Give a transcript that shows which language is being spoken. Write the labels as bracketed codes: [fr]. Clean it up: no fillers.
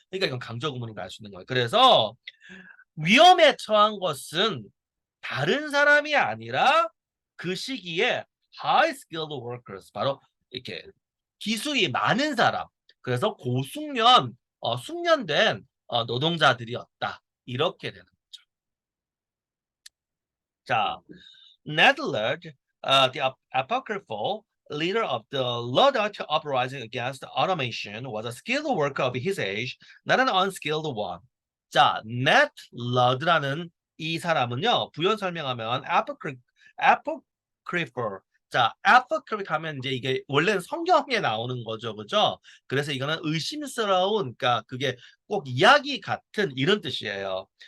[ko] 그러니까 이건 강조 구문인 걸 알 수 있는 거예요. 그래서 위험에 처한 것은 다른 사람이 아니라 그 시기에 [en] high skilled workers [ko] 바로 이렇게 기술이 많은 사람 그래서 고숙련 숙련된 노동자들이었다 이렇게 되는 거죠. [en] 자, Ned Lear, the apocryphal leader of the Luddite uprising against automation, was a skilled worker of his age, not an unskilled one. [ko] 자, Ned Ludd라는 이 사람은요, 부연 설명하면 apocryphal. 자, apocryphal 하면 이제 이게 원래는 성경에 나오는 거죠, 그죠? 그래서 이거는 의심스러운, 그러니까 그게 꼭 이야기 같은 이런 뜻이에요.